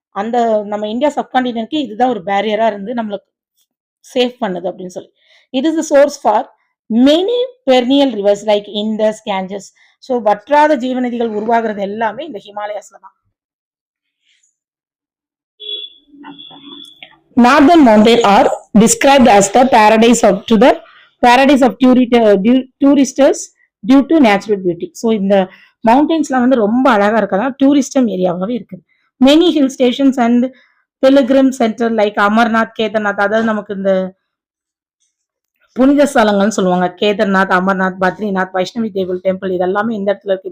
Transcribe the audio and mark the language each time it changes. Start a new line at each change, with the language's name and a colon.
Tamil: அந்த நம்ம இந்தியா சப்கான்டினென்ட்க்கு இதுதான் ஒரு பேரியரா இருந்து நம்மளுக்கு சேவ் பண்ணுது அப்படின்னு சொல்லி.
English: It is the source for many perennial rivers like Indus, Ganges.
Tamil: So வற்றாத ஜீவநதிகள் உருவாகிறது எல்லாமே இந்த ஹிமாலயாஸ்ல தான்.
English: Northern mountains are described as the paradise of tourists due to natural beauty.
Tamil: So இந்த மவுண்டன்ஸ்லாம் வந்து ரொம்ப அழகா இருக்கதான் டூரிஸ்டம் ஏரியாவாகவே இருக்குது.
English: many hill stations and pilgrim center like
Tamil: Amarnath, Kedarnath, அதாவது நமக்கு இந்த புனித ஸ்தலங்கள்னு சொல்லுவாங்க. கேதார்நாத், அமர்நாத், பத்ரிநாத், வைஷ்ணவி தேவல் டெம்பிள், இதெல்லாமே இந்த இடத்துல இருக்கு.